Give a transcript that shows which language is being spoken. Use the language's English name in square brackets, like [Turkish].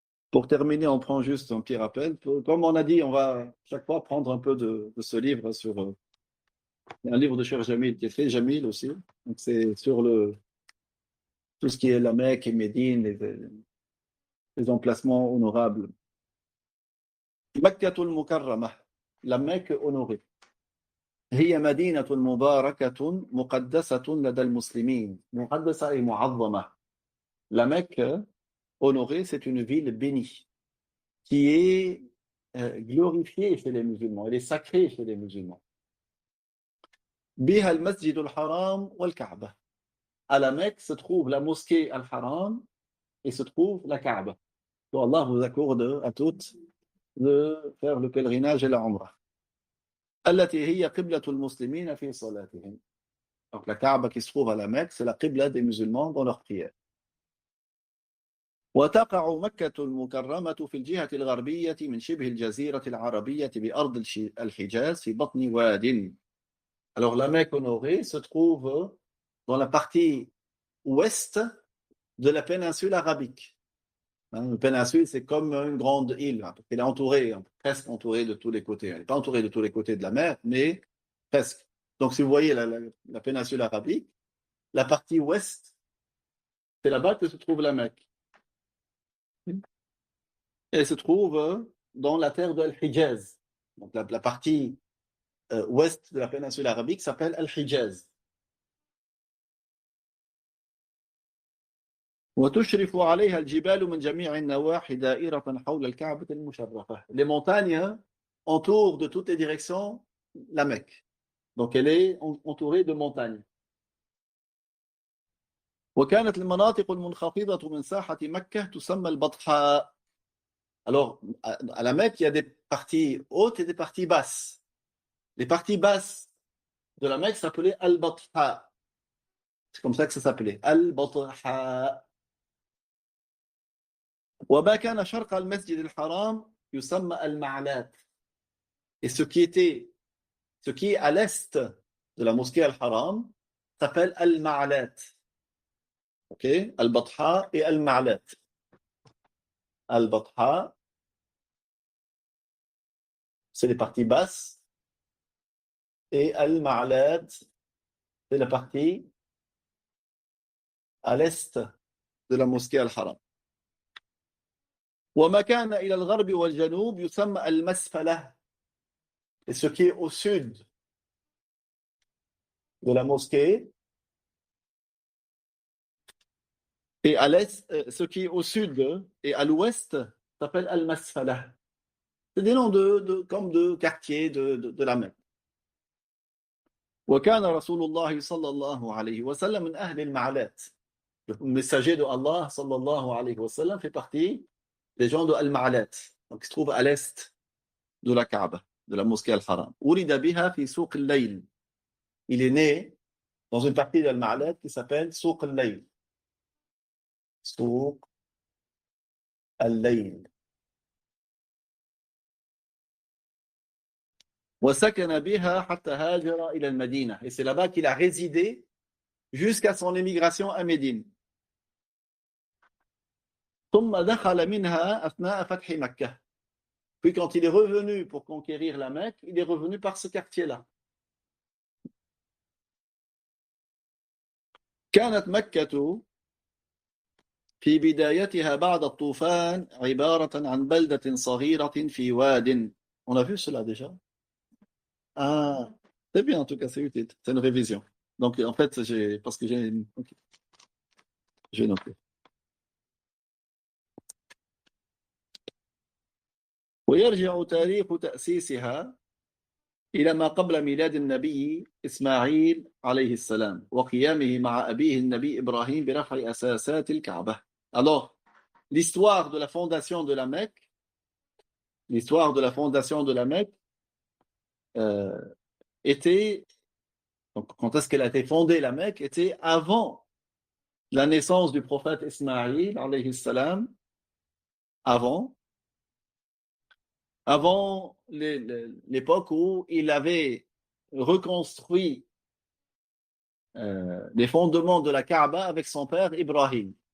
[French] Pour terminer, on prend juste un petit rappel. Comme on a dit, on va chaque fois prendre un peu de ce livre sur un livre de Cheikh Jamil qui est très Jamil aussi. Donc c'est sur tout ce qui est la Mecque et Médine, les emplacements honorables. Makkatul Mukarramah, la Mecque honorée. [Arabic] هي مدينة مباركة مقدسة لدى المسلمين. مقدسة et معظمة. [French] La Mecque, honorée, c'est une ville bénie qui est glorifiée chez les musulmans. Elle est sacrée chez les musulmans. [Arabic] بها المسجد الحرام والكعبة. [French] À la Mecque se trouve la mosquée Al-Haram et se trouve la Kaaba. Que Allah vous accorde à toutes de faire le pèlerinage et la Umrah. [Arabic] التي هي قبلة المسلمين في صلاتهم. [French] Donc la Kaaba qui se trouve à la Mecque, c'est la qibla des musulmans dans leur prière. [Arabic] وتقع مكة المكرمة في الجهة الغربية من شبه الجزيرة العربية بأرض الحجاز في بطن واد. [French] Alors la Mecque honorée se trouve dans la partie ouest de la péninsule arabique. Une péninsule, c'est comme une grande île. Elle est entourée, presque entourée de tous les côtés. Elle n'est pas entourée de tous les côtés de la mer, mais presque. Donc si vous voyez la péninsule arabique, la partie ouest, c'est là-bas que se trouve la Mecque. Elle se trouve dans la terre de Al-Hijaz. Donc la partie ouest de la péninsule arabique s'appelle Al-Hijaz. [Arabic] وتشرف عليها الجبال من جميع النواحي دائرة حول الكعبة المشرفة. [French] Les montagnes entourent de toutes les directions la Mecque. Donc elle est entourée de montagnes. [Arabic] وكانت المناطق المنخفضة من ساحة مكة تسمى البطحاء. [French] Alors à la Mecque, il y a des parties hautes et des parties basses. Les parties basses de la Mecque s'appelaient Al-Batha. C'est comme ça que ça s'appelait. Al-Batha. [Arabic] وما كان شرق المسجد الحرام يسمى المعلات. [French] Et ce qui est à l'est de la mosquée Al-Haram s'appelle Al-Ma'alat. OK? Al-Batha et Al-Ma'alat. Al-Batha, c'est les parties basses. Et Al-Ma'alat, c'est la partie à l'est de la mosquée Al-Haram. [Arabic] وما كان إلى الغرب والجنوب يسمى المسفلة. [French] Et ce qui est au sud de la mosquée et à l'est, ce qui est au sud et à l'ouest s'appelle Al-Masfala. C'est des noms comme de quartiers de la Mecque. [Arabic] وكان رسول الله صلى الله عليه وسلم من أهل المعلات. [French] Le messager de Allah [Arabic] sallallahu alayhi wa sallam [French] fait partie des gens de Al-Ma'alat, donc il se trouve à l'est de la Kaaba, de la mosquée Al-Haram. [Arabic] ولد بها في سوق الليل. [French] Il est né dans une partie d'Al-Ma'alat qui s'appelle Souq al-Layl. Souq al-Layl. [Arabic] وسكن بها حتى هاجر إلى المدينة. [French] Et c'est là-bas qu'il a résidé jusqu'à son émigration à Médine. [Arabic] ثم دخل منها أثناء فتح مكة. [French] Puis quand il est revenu pour conquérir la Mecque, il est revenu par ce quartier-là. [Arabic] كانت مكة في بدايتها بعد الطوفان عبارة عن بلدة صغيرة في واد. [French] On a vu cela déjà? Ah, c'est bien en tout cas, c'est utile. C'est une révision. Donc en fait, parce que j'ai... Okay. Je vais noter. [Arabic] ويرجع تاريخ تأسيسها إلى ما قبل ميلاد النبي إسماعيل عليه السلام وقيامه مع أبيه النبي إبراهيم برفع أساسات الكعبة. [French] Alors, l'histoire de la fondation de la Mecque, était, donc quand est-ce qu'elle a été fondée la Mecque, était avant la naissance du prophète Ismaïl [Arabic] alayhi salam, [French] avant l'époque où il avait reconstruit les fondements de la Kaaba avec son père Ibrahim.